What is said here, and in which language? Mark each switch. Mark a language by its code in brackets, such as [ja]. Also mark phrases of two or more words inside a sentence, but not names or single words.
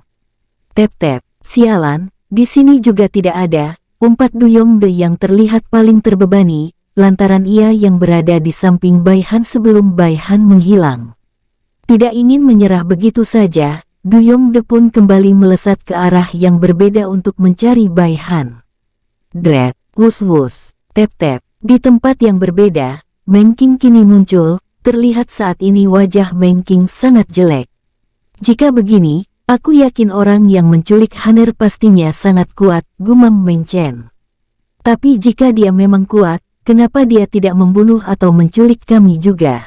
[id] Tep-tep, sialan, di sini juga tidak ada, umpat Du Yongde yang terlihat paling terbebani, lantaran ia yang berada di samping Bai Han sebelum Bai Han menghilang. Tidak ingin menyerah begitu saja, Du Yongde pun kembali melesat ke arah yang berbeda untuk mencari Bai Han. Dret, wus-wus, tep-tep. Di tempat yang berbeda, Meng Qing kini muncul, terlihat saat ini wajah Meng Qing sangat jelek. Jika begini, aku yakin orang yang menculik Han'er pastinya sangat kuat, gumam Meng Chen. Tapi jika dia memang kuat, kenapa dia tidak membunuh atau menculik kami juga?